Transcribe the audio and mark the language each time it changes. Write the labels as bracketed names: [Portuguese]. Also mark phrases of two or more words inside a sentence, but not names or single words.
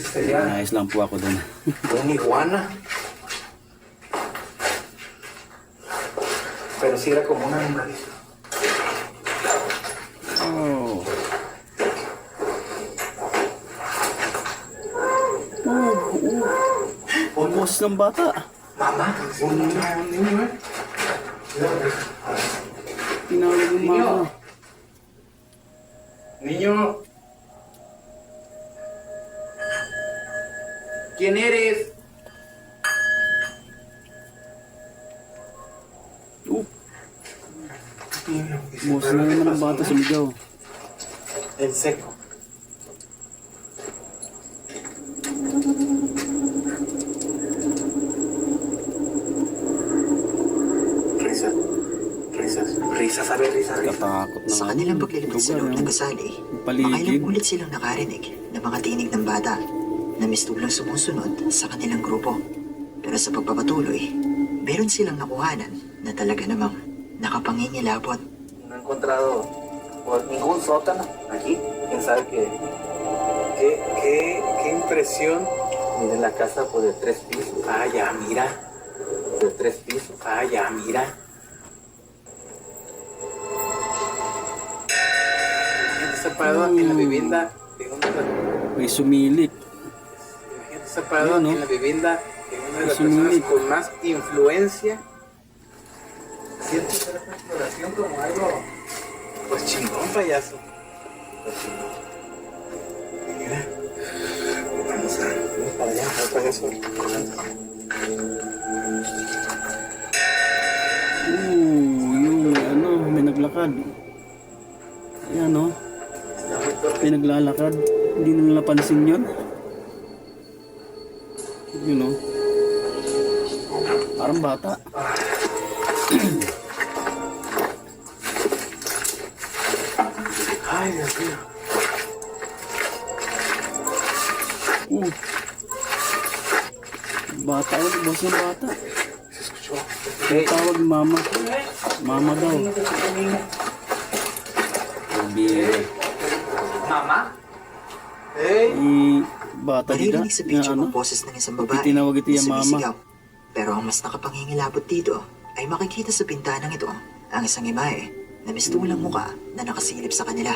[Filipino] Yeah. Nais lang po ako dun. [Spanish] Un iguana. Pero sí era como un animalito. [Filipino] Oh. Oh, boses ng bata. [Spanish] Mamá, un niño, eh. [Filipino] Tinawag yung mama. [Spanish] Niño. ¿Quién eres? [Filipino] Oh, boses na naman ng bata sumigaw. [Spanish] El seco. Risas. Risas. Risas, a ver, risas, risas. [Filipino] Katakot na Sa kanilang paglilipad sa loob ng gusali, Paligid. makailang ulit silang nakarinig ng mga tinig ng bata na mistulang sumusunod sa kanilang grupo. Pero sa pagpapatuloy, meron silang nakuhanan na talaga namang nakapangingilabot. [Spanish] No he encontrado por ningún sótano aquí. ¿Quién sabe qué? ¿Qué impresión? Miren la casa pues de 3 pisos. Ah, ya, mira. De 3 pisos. Ah, ya, mira. Imagínate estar parado en la vivienda de una de las, [Filipino] May sumilip. [Spanish] imagínate estar parado [Filipino] Ayun, no? [Spanish] en la vivienda de una de las Es un personas mito. con más influencia. Siento esta exploración como algo pues chingón, payaso. Pues chingón. Mira. Vamos para allá, al payaso. [Filipino] Yung may naglakad. Ayan, no? May naglalakad. Hindi nila napansin yun. Yun, no? Parang bata. Ay, [Spanish] Dios mío. [Filipino] Bata, boses ng bata. [Spanish] Se escuchó. Hey, [Filipino] Tawag mama. Mama daw. Sabi, [Spanish] mamá. Hey. [Filipino] bata dito. Maririnig sa picture ang boses ng isang babae Itinawag ito na yung mama. sumisigaw. Pero ang mas nakapangingilabot dito ay makikita sa bintanang ito ang isang imahe na mistulang muka na nakasilip sa kanila.